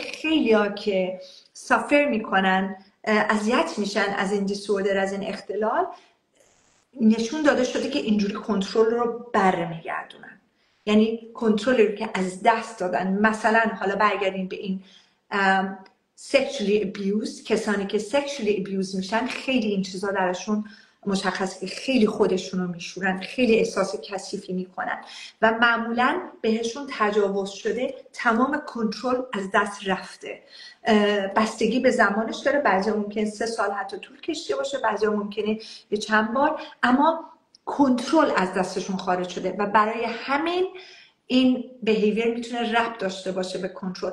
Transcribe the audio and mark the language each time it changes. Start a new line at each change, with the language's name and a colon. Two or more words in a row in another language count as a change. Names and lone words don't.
Persian: خیلی ها که سافر میکنن، اذیت میشن از این دیسوردر، از این اختلال، نشون داده شده که اینجوری کنترل رو برمیگردونن. یعنی کنترلی رو که از دست دادن. مثلا حالا برگردیم به این
English: sexually abused،
Persian: کسانی که
English: sexually abused
Persian: میشن، خیلی این چیزا درشون مشخصه که خیلی خودشون رو میشورن، خیلی احساس کثیفی میکنن و معمولا بهشون تجاوز شده، تمام کنترل از دست رفته. بستگی به زمانش داره، بعضی ممکنه 3 سال حتی طول کشیده باشه، بعضی ممکنه یه چند بار، اما کنترل از دستشون خارج شده و برای همین این بیهیویر میتونه ربط داشته باشه به کنترل.